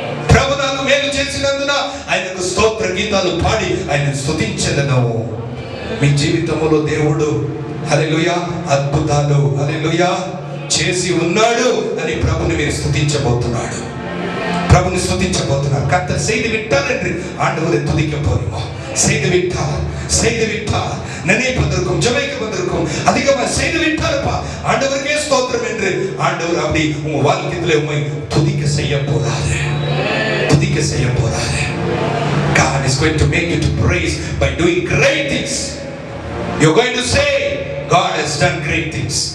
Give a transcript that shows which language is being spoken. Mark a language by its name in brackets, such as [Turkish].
[Telugu] ప్రభు నాకు మేలు చేసినందున ఆయనకు స్తోత్ర గీతాలు పాడి ఆయన స్తుతించెదను. మీ జీవితంలో దేవుడు హల్లెలూయా అద్భుతాలు హల్లెలూయా చేసి ఉన్నాడు అని ప్రభుని మీరు స్తుతించబోతున్నాడు. ప్రభుని స్తుతించబోతున్నారు. [Tamil] கர்த்தர் செய்து விட்டார் என்று ஆண்டவரை துதிக்க போறோம். செய்து விட்டார், செய்து விட்டார். நினைப்பதற்கும் ஜெபிப்பதற்கும் அதிகமாக செய்து விட்டார்ப்பா, ஆண்டவருக்கே ஸ்தோத்திரம் என்று ஆண்டவர் அப்படி உங்க வாழ்க்கையில உம்மை துதிக்க செய்ய போறாரு, துதிக்க செய்ய போறாரு. [English] God is going to make you to praise by doing great things. You're going to say, God has done great things.